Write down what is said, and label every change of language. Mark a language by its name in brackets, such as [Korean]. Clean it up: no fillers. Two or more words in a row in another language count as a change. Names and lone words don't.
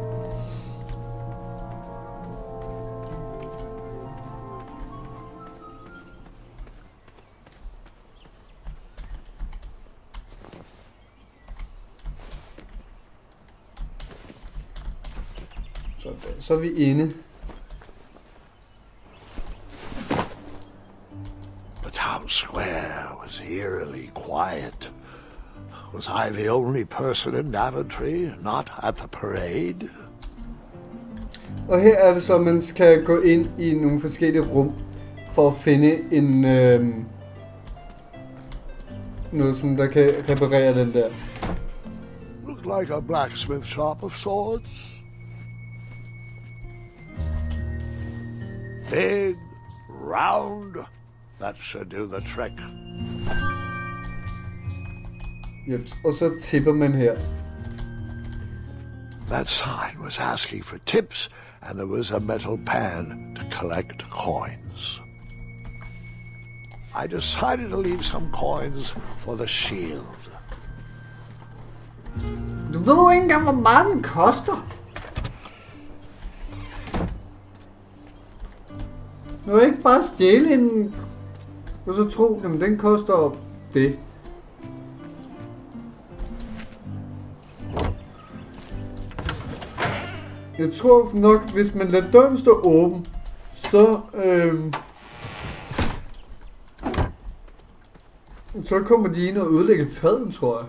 [Danish] Så er vi inde. [English] The town square was eerily quiet. Was I the only person in Daventry not at the parade? [Danish] Og her er det så, at man skal gå ind i nogle forskellige rum for at finde en noget, som der kan reparere den der. [English] Looked like a blacksmith shop of sorts. Big, round, that should do the trick. Yep. [Danish] Og så tipper man her. [English] That sign was asking for tips, and there was a metal pan to collect coins. I decided to leave some coins for the shield. [Danish] Du ved jo ikke engang, hvor meget den koster. Nu er ikke bare stjæle en... Og så tro, jamen den koster det. Jeg tror nok, hvis man lader døren stå åben, så kommer de ind og ødelægger træet, tror jeg.